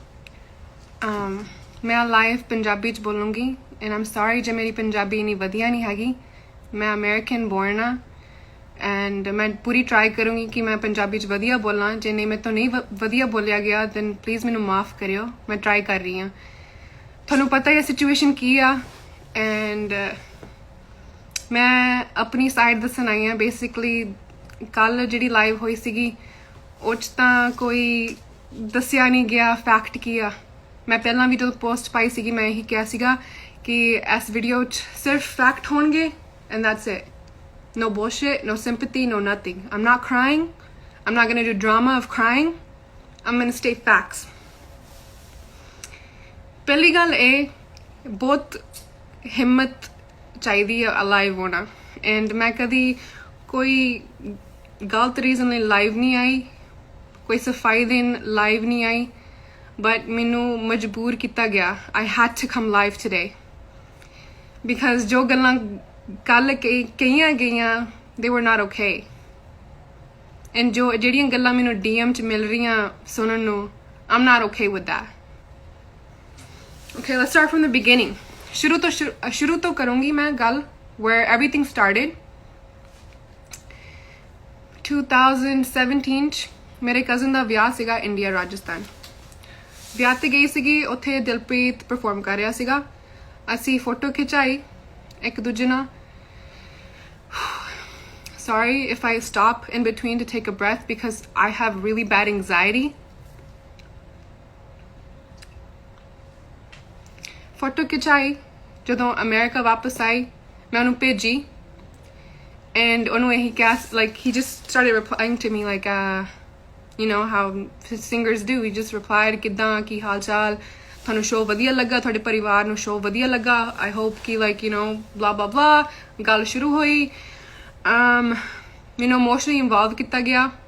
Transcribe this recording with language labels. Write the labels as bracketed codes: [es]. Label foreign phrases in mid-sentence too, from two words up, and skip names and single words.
[pa] ਮੈਂ ਲਾਈਵ ਪੰਜਾਬੀ 'ਚ ਬੋਲੂੰਗੀ [en] and I'm sorry [pa] ਜੇ ਮੇਰੀ ਪੰਜਾਬੀ ਇੰਨੀ ਵਧੀਆ ਨਹੀਂ ਹੈਗੀ। ਮੈਂ [en] American born [pa] ਆ and ਮੈਂ ਪੂਰੀ ਟਰਾਈ ਕਰੂੰਗੀ ਕਿ ਮੈਂ ਪੰਜਾਬੀ 'ਚ ਵਧੀਆ ਬੋਲਾਂ। ਜੇ ਨਹੀਂ ਮੇਰੇ ਤੋਂ ਨਹੀਂ ਵਧੀਆ ਬੋਲਿਆ ਗਿਆ then ਪਲੀਜ਼ ਮੈਨੂੰ ਮਾਫ ਕਰਿਓ। ਮੈਂ ਟਰਾਈ ਕਰ ਰਹੀ ਹਾਂ। ਤੁਹਾਨੂੰ ਪਤਾ ਹੀ ਹੈ ਸਿਚੁਏਸ਼ਨ ਕੀ ਆ and ਮੈਂ ਆਪਣੀ ਸਾਈਡ ਦੱਸਣ ਆਈ ਹਾਂ। ਬੇਸਿਕਲੀ ਕੱਲ ਜਿਹੜੀ ਲਾਈਵ ਹੋਈ ਸੀਗੀ ਉਹ 'ਚ ਤਾਂ ਕੋਈ ਦੱਸਿਆ ਨਹੀਂ ਗਿਆ ਫੈਕਟ ਕੀ ਆ। ਮੈਂ ਪਹਿਲਾਂ ਵੀ ਜਦੋਂ ਪੋਸਟ ਪਾਈ ਸੀਗੀ ਮੈਂ ਇਹੀ ਕਿਹਾ ਸੀਗਾ ਕਿ ਇਸ ਵੀਡੀਓ 'ਚ ਸਿਰਫ ਫੈਕਟ ਹੋਣਗੇ [en] and that's it. No bullshit, no sympathy, no nothing. I'm not crying. I'm not gonna do drama of crying. I'm gonna state facts. [pa] ਪਹਿਲੀ ਗੱਲ ਇਹ ਬਹੁਤ ਹਿੰਮਤ ਚਾਹੀਦੀ ਹੈ ਲਾਈਵ ਹੋਣਾ and ਮੈਂ ਕਦੀ ਕੋਈ ਗਲਤ ਰੀਜ਼ਨ ਲਈ ਲਾਈਵ ਨਹੀਂ ਆਈ, ਕੋਈ ਸਫਾਈ ਦੇਣ ਲਾਈਵ ਨਹੀਂ ਆਈ, but ਮੈਨੂੰ ਮਜਬੂਰ ਕੀਤਾ ਗਿਆ। [en] I had to come live today because [pa] ਜੋ ਗੱਲਾਂ ਕੱਲ ਕਹੀਆਂ ਗਈਆਂ [en] they were not okay and [pa] ਜਿਹੜੀਆਂ ਗੱਲਾਂ ਮੈਨੂੰ DM 'ਚ ਮਿਲ ਰਹੀਆਂ ਸੁਣਨ ਨੂੰ [en] I'm not okay with that. Okay, let's start from the beginning. [pa] ਸ਼ੁਰੂ ਤੋਂ ਕਰੂੰਗੀ ਮੈਂ ਗੱਲ [en] where everything started. [pa] 2017 'ਚ ਮੇਰੇ ਕਜ਼ਨ ਦਾ ਵਿਆਹ ਸੀਗਾ ਇੰਡੀਆ ਰਾਜਸਥਾਨ। ਵਿਆਹ ਤੇ ਗਈ ਸੀਗੀ, ਉੱਥੇ ਦਿਲਪ੍ਰੀਤ ਪਰਫਾਰਮ ਕਰ ਰਿਹਾ ਸੀਗਾ। ਅਸੀਂ ਫੋਟੋ ਖਿਚਾਈ ਇੱਕ ਦੂਜੇ ਨਾਲ। [en] Sorry if I stop in between to take a breath because I have really bad anxiety. [pa] ਫੋਟੋ ਖਿਚਾਈ। ਜਦੋਂ ਅਮਰੀਕਾ ਵਾਪਸ ਆਈ ਮੈਂ ਉਹਨੂੰ ਭੇਜੀ and ਉਹਨੂੰ ਇਹੀ ਕਿਹਾ [en] like he just started replying to me like you know how singers do. He just replied [pa] ਕਿੱਦਾਂ ਕੀ ਹਾਲ ਚਾਲ, ਤੁਹਾਨੂੰ ਸ਼ੋਅ ਵਧੀਆ ਲੱਗਾ, ਤੁਹਾਡੇ ਪਰਿਵਾਰ ਨੂੰ ਸ਼ੋਅ ਵਧੀਆ ਲੱਗਾ, [en] I hope ਕਿ like you know blah blah blah। [pa] ਗੱਲ ਸ਼ੁਰੂ ਹੋਈ। ਮੈਨੂੰ [en] emotionally involve [pa] ਕੀਤਾ ਗਿਆ।